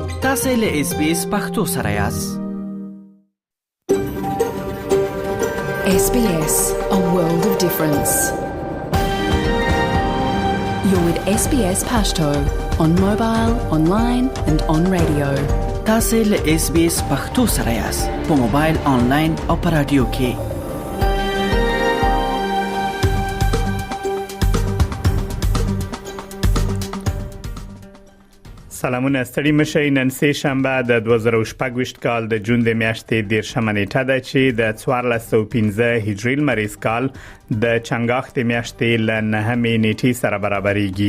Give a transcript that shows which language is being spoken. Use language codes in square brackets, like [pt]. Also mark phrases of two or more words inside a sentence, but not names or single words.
[ps] تاسو له SBS پښتو سره یاست. [en] SBS, a world of difference. You're with SBS Pashto on mobile, online and on radio. [ps] تاسو له SBS پښتو سره یاست په موبایل، آنلاین او په رادیو کې. سلامونه ستړي مشئ. نن سه شنبه د 2024 کال د جون د میاشتې 13 نیټه ده چې د 1415 هجری لمریز کال د چنګاښ د میاشتې ل 9 نیټې سره برابرېږي.